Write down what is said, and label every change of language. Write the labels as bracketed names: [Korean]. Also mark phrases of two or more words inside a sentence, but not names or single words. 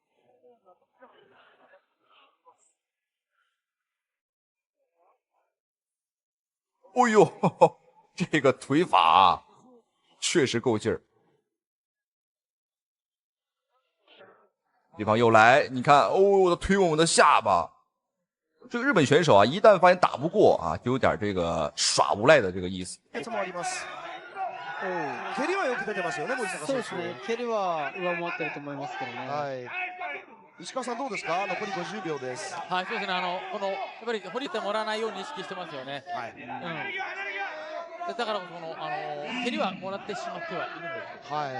[Chinese] 哦呦，呵呵这个腿法啊确实够劲儿。对方又来，你看，哦，他推我们的下巴。这个日本选手啊，一旦发现打不过啊，就有点这个耍无赖的这个意思。 [Japanese] 蹴りはよく出てますよね、森坂選手。そうですね。蹴りは上回ってると思いますけどね。はい。石川さんどうですか？残り50秒です。はい、そうですね。このやっぱり掘りてもらわないように意識してますよね。はい。だからこの蹴りはもらってしまってはいるんですよ。はい。